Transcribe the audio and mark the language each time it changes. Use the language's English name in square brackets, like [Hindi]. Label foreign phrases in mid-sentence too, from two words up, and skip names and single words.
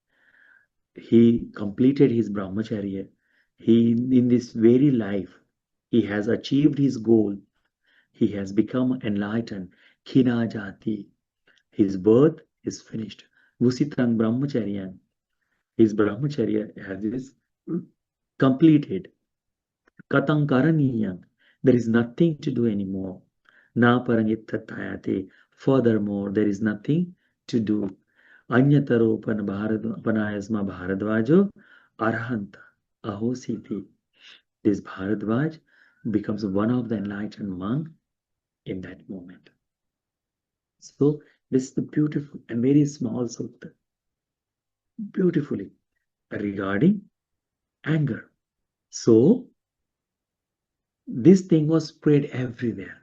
[English] He completed his brahmacharya. He, in this very life, he has achieved his goal. He has become enlightened. [Pali] Khina jati. [English] His birth is finished. [Pali] Vusitang brahmacharya. [English] His brahmacharya is completed. [Pali] Katang karaniyam. [English] There is nothing to do anymore. [Pali] Na parangittatayate. [English] Furthermore, there is nothing to do. [Pali] Anyataropan panayasma bharadvajo arhanta ahositi. [English] This Bharadvaj becomes one of the enlightened monk in that moment. So this is the beautiful and very small sutta, beautifully regarding anger. So this thing was spread everywhere.